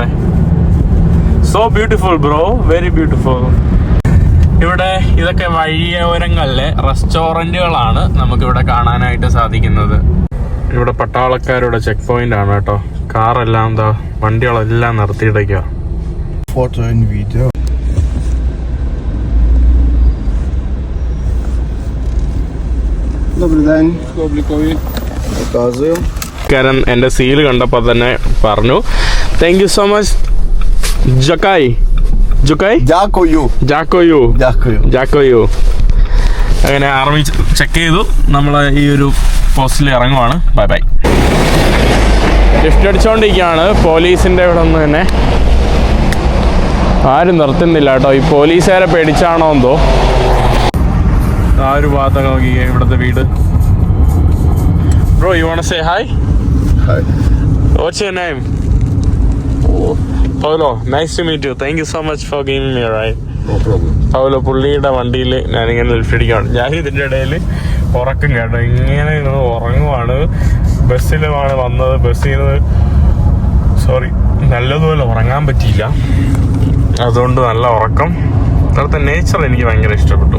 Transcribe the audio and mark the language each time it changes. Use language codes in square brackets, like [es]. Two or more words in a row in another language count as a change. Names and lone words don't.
[en] So beautiful bro, very beautiful. [ml] ഇവിടെ ഇതൊക്കെ വഴിയോരങ്ങളിലെ റെസ്റ്റോറൻറ്റുകളാണ് നമുക്കിവിടെ കാണാനായിട്ട് സാധിക്കുന്നത്. ഇവിടെ പട്ടാളക്കാരുടെ [en] check point [ml] ആണ് കേട്ടോ. കാറെല്ലാം എന്താ, വണ്ടികളെല്ലാം നിർത്തിയിടയ്ക്കുക. [nl] Foto en video. [uk] Добрий день. Показую. [ml] കാരൻ എൻ്റെ സീൽ കണ്ടപ്പോൾ തന്നെ പറഞ്ഞു [en] thank you so much. ജക്കായ്. [uk] Дякую. [ml] ജാക്കോയു. അങ്ങനെ ആർമി ചെക്ക് ചെയ്തു. നമ്മൾ ഈ ഒരു പോസ്റ്റിൽ ഇറങ്ങുവാണ്. [en] bye bye. [ml] ലിഫ്റ്റ് അടിച്ചുകൊണ്ടിരിക്കുകയാണ് പോലീസിൻ്റെ ഇവിടെ നിന്ന് തന്നെ. ആരും നിർത്തുന്നില്ല കേട്ടോ. ഈ പോലീസുകാരെ പേടിച്ചാണോ എന്തോ. ആ ഒരു ഭാഗത്തൊക്കെ നോക്കി ഇവിടുത്തെ വീട്. ബ്രോ, [en] You want to say hi? Hi. What's your name? Paulo. Nice to meet you. Thank you so much for giving me a ride. No problem. [ml] പൗലോ പുള്ളിയുടെ വണ്ടിയിൽ ഞാനിങ്ങനെ ലിഫ്റ്റടിക്കുകയാണ്. ഞാൻ ഇതിൻ്റെ ഇടയിൽ ഉറക്കം കേട്ടോ. ഇങ്ങനെ ഇരുന്ന് ഉറങ്ങുവാണ്. ബസ്സിലുമാണ് വന്നത്. ബസ്സിൽ നിന്ന് നല്ലതുപോലെ ഉറങ്ങാൻ പറ്റിയില്ല. അതുകൊണ്ട് നല്ല ഉറക്കം. ഇവിടുത്തെ നേച്ചർ എനിക്ക് ഭയങ്കര ഇഷ്ടപ്പെട്ടു.